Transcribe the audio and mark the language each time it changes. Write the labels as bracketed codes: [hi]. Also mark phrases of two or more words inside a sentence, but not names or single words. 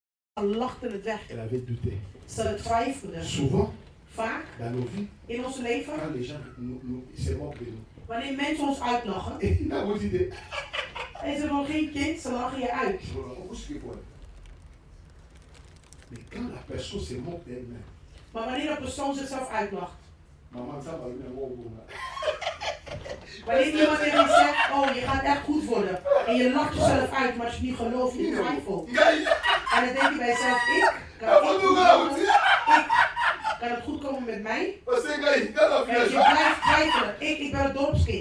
[nl] lachten het weg. [fr] Elle avait douté. [nl] Ze twijfelden. [fr] Souvent, [nl] Vaak [fr] dans nos vies, [nl] in ons leven, [fr] quand les gens se moquent de nous, [nl] wanneer mensen ons uitlachen, [fr] et il a aussi dit, [nl] en ze nog geen kind, ze lachen je uit. [fr] mais quand la personne se moque d'elle-même, [nl] Maar wanneer een persoon zichzelf uitlacht, [fr] maman, ça va venir voir. [nl] wanneer iemand tegen je zegt, oh je gaat echt goed worden, en je lacht jezelf uit, maar als je niet gelooft, niet twijfelt. En dan denk je bij jezelf, kan het goed komen met mij? En je blijft twijfelen. Ik ben het dorpskind.